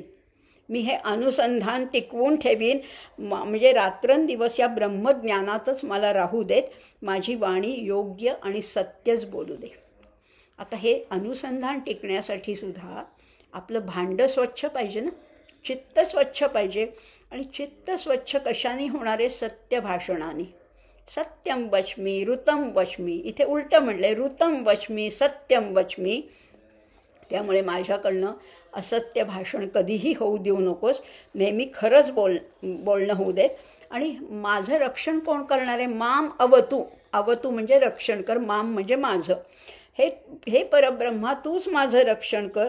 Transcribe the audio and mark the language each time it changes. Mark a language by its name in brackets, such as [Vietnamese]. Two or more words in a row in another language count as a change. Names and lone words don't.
[Marathi] मी हे अनुसंधान टिकवून ठेवीन. म्हणजे रात्रंदिवस या ब्रह्मज्ञानातच मला राहू देत. माझी वाणी योग्य आणि सत्यच बोलू दे. आता हे अनुसंधान टिकण्यासाठी सुद्धा आपलं भांडं स्वच्छ पाहिजे ना, चित्त स्वच्छ पाहिजे. आणि चित्त स्वच्छ कशाने होणार आहे? सत्य भाषणाने. [Sanskrit] सत्यम वच्मी ऋतम वच्मी. [Marathi] इथे उलटं म्हटलं आहे, [Sanskrit] ऋतम वच्मी सत्यम वच्मी. [Marathi] त्यामुळे माझ्याकडनं असत्य भाषण कधीही होऊ देऊ नकोस. नेहमी खरंच बोलणं होऊ देत. आणि माझं रक्षण कोण करणार आहे? [Sanskrit] माम अवतू. [Marathi] अवतू म्हणजे रक्षण कर, माम म्हणजे माझं. हे परब्रह्मा तूच माझं रक्षण कर.